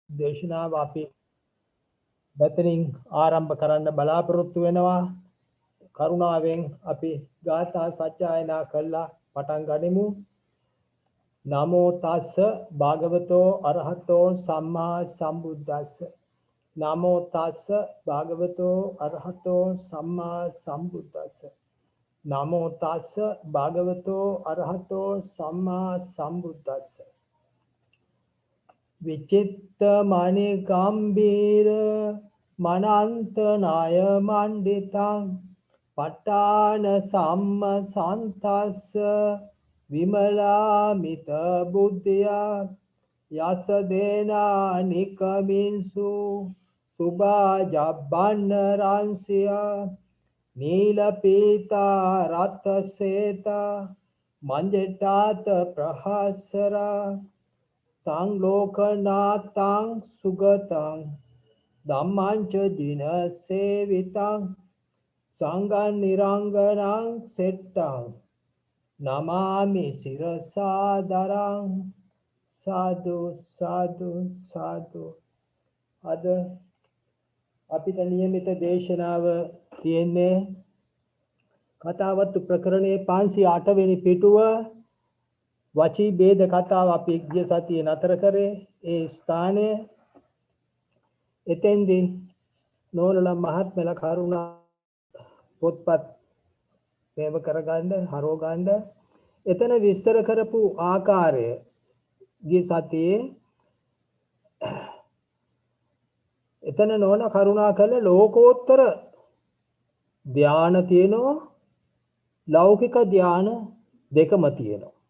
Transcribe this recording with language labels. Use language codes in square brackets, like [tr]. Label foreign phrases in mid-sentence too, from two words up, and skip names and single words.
[si] දේශනාව අපි මෙතනින් ආරම්භ කරන්න බලාපොරොත්තු වෙනවා. කරුණාවෙන් අපි ගාථා සජ්ජායනා කළා පටන් ගනිමු. [pi] නමෝ තස්ස භගවතෝ අරහතෝ සම්මා සම්බුද්දස්ස. නමෝ තස්ස භගවතෝ අරහතෝ සම්මා සම්බුද්දස්ස. නමෝ තස්ස භගවතෝ අරහතෝ සම්මා සම්බුද්දස්ස. විචිත්ත මණි ගම්බීර මනන්ත නාය මණ්ඩිතං පට්ඨාන සම්ම සන්තස්ස විමලාමිත බුද්ධියා යස දේනා නිකමින්සු සුභාජබ්බන්න රංසියා නීල පීතා රත් සේතා මංජටාත ප්‍රහස්සරා තං ලෝකනාතං සුගතං ධම්මංච දින සේවිතං සංඝං නිරංගනං සෙට්ටං නමාමි සිරසාදරං සාදු සාදු සාදු. [si] අද අපිට નિયમિત දේශනාව තියෙන්නේ කතාවත්තු ප්‍රකරණයේ 508 වෙනි පිටුව වචී ભેද කතාව අපි ගිය සතියේ නතර කරේ. ඒ ස්ථානය එතෙන්දී නෝනල මහත්මලා කරුණා පොත්පත් මේව කරගන්න හරව ගන්න එතන විස්තර කරපු ආකාරය ගිය සතියේ එතන නෝන කරුණා කළ ලෝකෝත්තර ධාන තියෙනවා, ලෞකික ධාන දෙකම තියෙනවා.